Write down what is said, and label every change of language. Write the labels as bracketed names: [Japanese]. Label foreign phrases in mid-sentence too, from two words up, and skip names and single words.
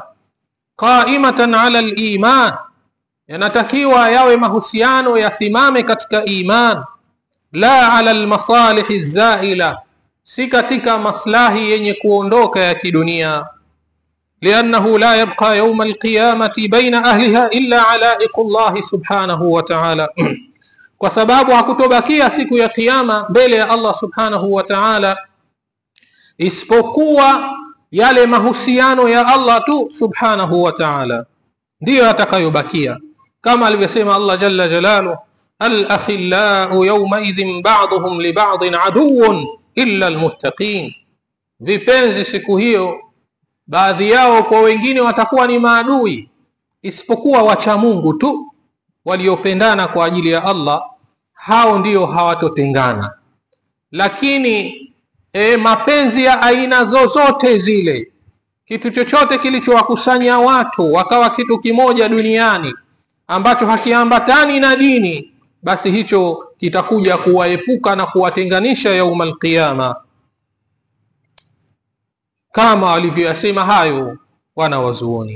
[Arabic] قائمة على الإيمان, [Swahili] yanatakiwa yawe mahusiano yasimame katika iman, [Arabic] لا على المصالح الزائلة, [Swahili] si katika maslahi yenye kuondoka ya kidunia. [Arabic] لأنه لا يبقى يوم القيامة بين أهلها إلا علائق الله سبحانه وتعالى, [Swahili] kwa sababu hakutobakia siku ya kiyama mbele ya Allah [Arabic] سبحانه وتعالى [Swahili] isipokuwa yale mahusiano ya Allah tu [Arabic] سبحانه وتعالى [Swahili] ndiyo yatakayobakia, kama alivyosema Allah [Arabic] جل جلاله, الأخلاء يومئذ بعضهم لبعض عدو إلا المتقين. [Swahili] Vipenzi siku hiyo baadhi yao kwa wengine watakuwa ni maadui, isipokuwa wacha Mungu tu waliopendana kwa ajili ya Allah, hao ndio hawatotengana. Lakini mapenzi ya aina zozote zile, kitu chochote kilichowakusanya watu wakawa kitu kimoja duniani ambacho hakiambatani na dini, basi hicho kitakuja kuwaepuka na kuwatenganisha [Arabic] يوم القيامة, [Swahili] kama walivyoyasema hayo wanawazuoni.